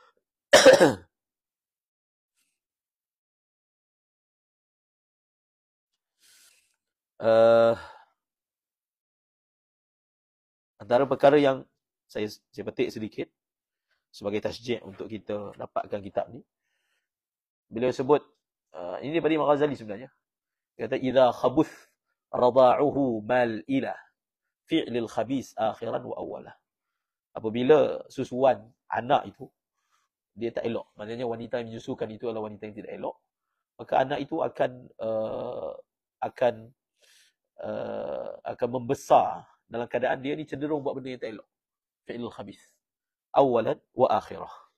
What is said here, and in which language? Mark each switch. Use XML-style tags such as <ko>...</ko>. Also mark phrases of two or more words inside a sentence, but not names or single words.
<ms>Antara perkara yang saya petik sedikit sebagai tasjih untuk kita dapatkan kitab ni, beliau sebut, ini daripada Imam Ghazali sebenarnya. Dia kata,</ms> <ar>إذا خبث رضاعه مال إلى فعل الخبيث آخرا وأولا.</ar> <ms>Apabila susuan anak itu dia tak elok, maknanya wanita yang menyusukan itu adalah wanita yang tidak elok, maka anak itu akan membesar dalam keadaan dia ni cenderung buat benda yang tak elok.</ms> <ar>فعل الخبيث أولا وآخرا.</ar>